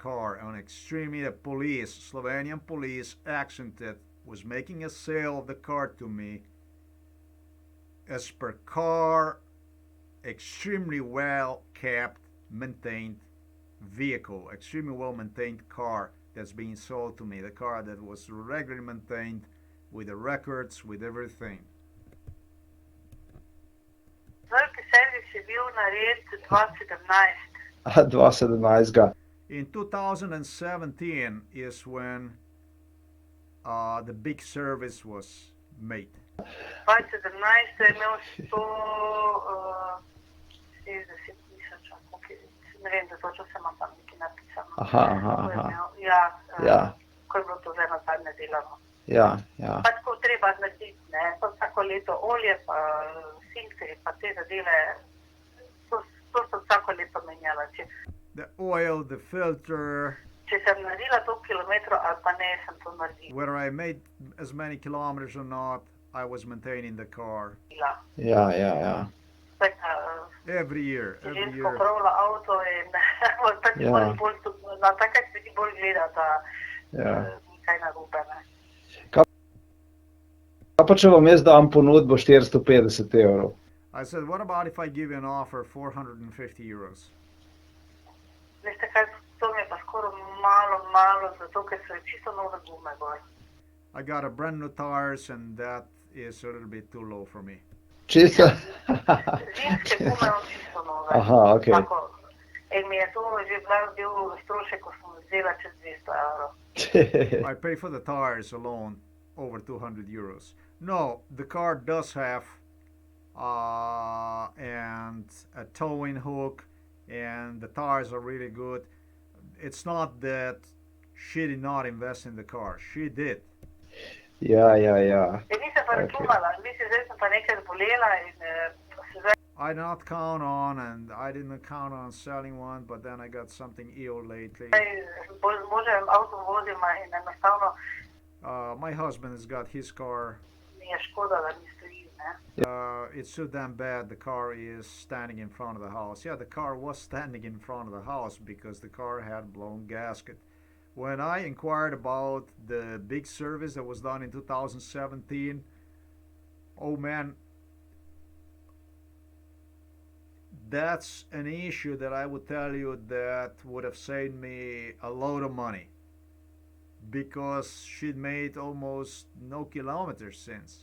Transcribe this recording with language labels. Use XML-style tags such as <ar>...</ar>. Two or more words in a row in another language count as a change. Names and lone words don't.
<en>car, on extremely, the police, Slovenian police accented, was making a sale of the car to me as per car, extremely well kept, maintained vehicle, extremely well maintained car that's being sold to me, the car that was regularly maintained with the records, with everything.</en> <sl>Veliki servis je bil nared 2017. 2017.</sl> <en>In 2017 is when the big service was made.</en> <sl>2017 je imel 160 tisoč, ne vem, da točno se imam tam nekaj napisano. Aha. Ja, ko je bilo to že nazadnje delano. Ja. Pa tako treba narediti, ne, pa vsako leto olje, pa filtri, pa te zadeve, to to sem vsako leto menjala.</sl> <en>The oil, the filter,</en> <sl>Če sem naredila toliko kilometrov ali pa ne, sem to naredila.</sl> <en>whether I made as many kilometers or not, I was maintaining the car</en> <sl>Ja, ja, ja. Tako,</sl> <en>every year, every</en> <sl>žensko</sl> <en>year.</en> <sl>upravlja avto in pač Ja. moraš bolj, na takrat se ti bolj gleda, da Ja. ni kaj narobe. Ne. Kaj pa če vam jaz dam ponudbo 450 evrov?</sl> <en>I said, what about if I give you an offer 450 euros?</en> <sl>Veste kaj, to mi je pa skoraj malo, zato ker so čisto nove gume gor.</sl> <en>I got a brand new tires and that is a little bit too low for me.</en> <sl>Čisto? Zimske gume imam čisto nove. Aha, okej. Tako. In mi je to že bil strošek, ko sem vzela čez 200 evrov.</sl> <en>I pay for the tires alone over 200 euros. No, the car does have and a towing hook, and the tires are really good. It's not that she did not invest in the car. She did.</en> <sl>Ja, ja, ja. Nisem pa računala, mislim, zdaj sem pa nekaj zbolela in se zdaj</sl> <en>I did not count on, and I didn't count on selling one, but then I got something ill lately.</en> <sl>bolj z možem avtom vozim in enostavno</sl> <en>My husband has got his car.</en> <sl>mi je škoda, da mi stoji. Ne.</sl> <en>It's so damn bad the car is standing in front of the house. Yeah, the car was standing in front of the house because the car had blown gasket. When I inquired about the big service that was done in 2017, oh man, that's an issue that I would tell you that would have saved me a load of money because she'd made almost no kilometers since.</en>